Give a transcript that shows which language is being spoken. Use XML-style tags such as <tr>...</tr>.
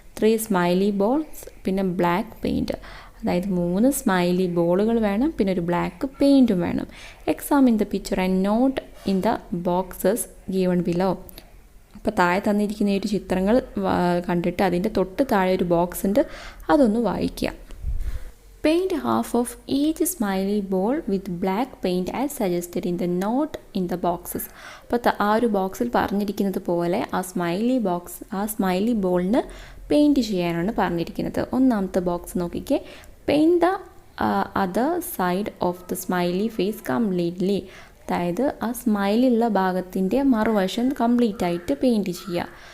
<ml>3 smiley balls, പിന്നെ black paint. അതായത് 3 smiley ബോളുകൾ വേണം, പിന്നെ ഒരു ബ്ലാക്ക് പെയിൻറ്റും വേണം.</ml> <en>Examine the picture and note in the boxes given below.</en> <ml>അപ്പോൾ താഴെ തന്നിരിക്കുന്ന ഒരു ചിത്രങ്ങൾ കണ്ടിട്ട് അതിൻ്റെ തൊട്ട് താഴെ ഒരു ബോക്സ് ഉണ്ട്, അതൊന്ന് വായിക്കുക.</ml> <en>Paint half of each smiley ball with black paint as suggested in the note in the boxes.</en> <ml>അപ്പോൾ ആ ഒരു ബോക്സിൽ പറഞ്ഞിരിക്കുന്നത് പോലെ ആ സ്മൈലി ബോളിന് പെയിൻറ്റ് ചെയ്യാനാണ് പറഞ്ഞിരിക്കുന്നത്. ഒന്നാമത്തെ ബോക്സ് നോക്കിക്കേ,</ml> <en>Paint the other side of the smiley face completely.</en> <ml>അതായത് ആ സ്മൈലുള്ള ഭാഗത്തിൻ്റെ മറുവശം കംപ്ലീറ്റ് ആയിട്ട് പെയിൻറ്റ് ചെയ്യുക.</ml>